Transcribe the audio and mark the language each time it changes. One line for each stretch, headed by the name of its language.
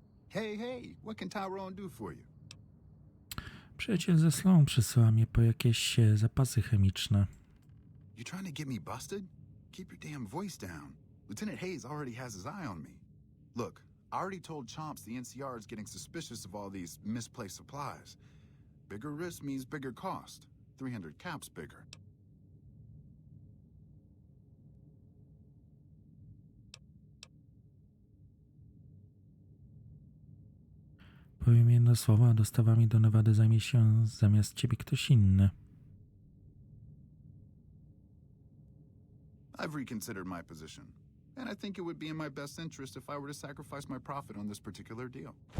English: Hey, what can Tyrone do for you?
Polish: Przyjaciel ze Sloan przysyła mnie po jakieś zapasy chemiczne.
English: You trying to get me busted? Keep your damn voice down. Lieutenant Hayes already has his eye on me. Look, I already told Chomps the NCR is getting suspicious of all these misplaced supplies. Bigger risk means bigger cost. 300 caps bigger.
Polish: Powiem jedno słowo, a dostawami do Nevady zajmie się zamiast ciebie ktoś inny.
English: I've reconsidered my position, and I think it would be in my best interest if I were to sacrifice my profit on this particular deal.